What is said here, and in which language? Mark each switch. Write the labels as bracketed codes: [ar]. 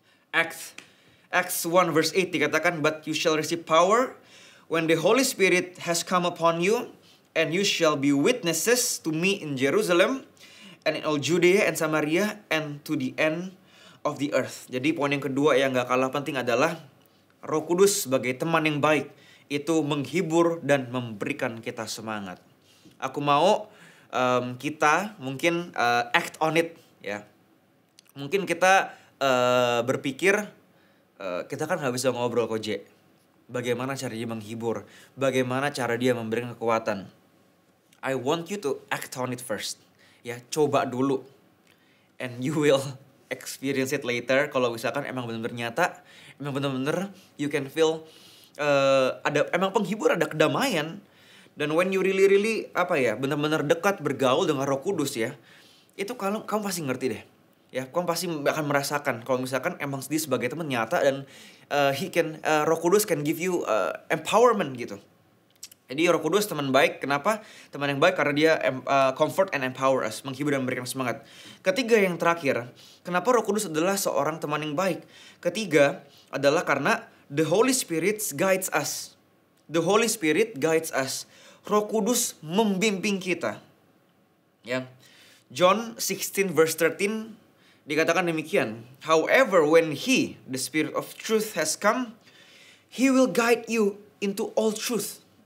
[en] Acts 1 verse 8 dikatakan, "But you shall receive power when the Holy Spirit has come upon you. And you shall be witnesses to me in Jerusalem and in all Judea and Samaria and to the end of the earth." [id] Jadi poin yang kedua yang gak kalah penting adalah Roh Kudus sebagai teman yang baik itu menghibur dan memberikan kita semangat. Aku mau kita mungkin [en] act on it [id] ya. Mungkin kita berpikir kita kan gak bisa ngobrol kok J. Bagaimana cara dia menghibur? Bagaimana cara dia memberikan kekuatan? [en] I want you to act on it first. [id] Ya, coba dulu. [en] And you will experience it later. [id] Kalau misalkan emang benar-benar nyata, emang benar-benar [en] you can feel [id] emang penghibur, ada kedamaian. Dan [en] when you really [id] benar-benar dekat bergaul dengan Roh Kudus ya, itu kalau kamu pasti ngerti deh. Ya, kamu pasti akan merasakan kalau misalkan emang dia sebagai teman nyata dan Roh Kudus [en] can give you empowerment [id] gitu. Jadi Roh Kudus teman baik. Kenapa? Teman yang baik karena dia [en] comfort and empower us, [id] menghibur dan memberikan semangat. Ketiga yang terakhir, kenapa Roh Kudus adalah seorang teman yang baik? Ketiga adalah karena [en] the Holy Spirit guides us. The Holy Spirit guides us. [id] Roh Kudus membimbing kita. Ya. [en] John 16 verse 13 [id] dikatakan demikian. [en] "However, when he, the Spirit of truth has come, he will guide you into all truth."